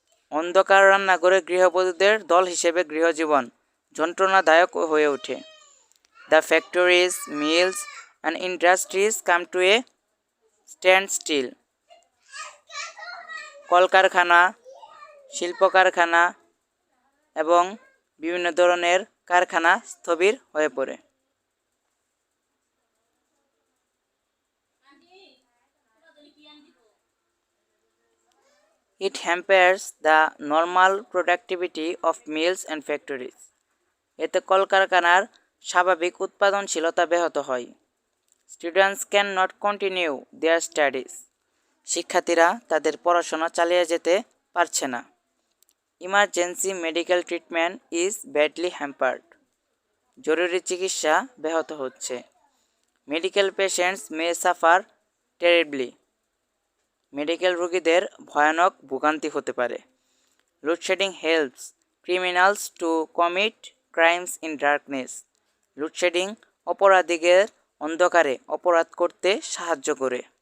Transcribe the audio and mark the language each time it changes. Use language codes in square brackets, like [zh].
[bn] অন্ধকার রান্নাঘরে গৃহবধূদের দল হিসেবে গৃহজীবন যন্ত্রণাদায়ক হয়ে ওঠে। [en] The factories, mills and industries come to a standstill. [bn] কলকারখানা, শিল্প কারখানা এবং বিভিন্ন ধরনের কারখানা স্থবির হয়ে পড়ে। [en] It hampers the normal productivity of mills and factories. [bn] এতে কলকারখানার স্বাভাবিক উৎপাদনশীলতা ব্যাহত হয়। [en] Students cannot continue their studies. [bn] শিক্ষার্থীরা তাদের পড়াশোনা চালিয়ে যেতে পারছে না। [en] Emergency medical treatment is badly hampered. [bn] জরুরি চিকিৎসা ব্যাহত হচ্ছে। [en] Medical patients may suffer terribly. [bn] Medical রোগীদের ভয়ানক ভোগান্তি হতে পারে। [en] Load shedding helps criminals to commit crimes in darkness. [bn] Load shedding অপরাধীদের অন্ধকারে অপরাধ করতে সাহায্য করে।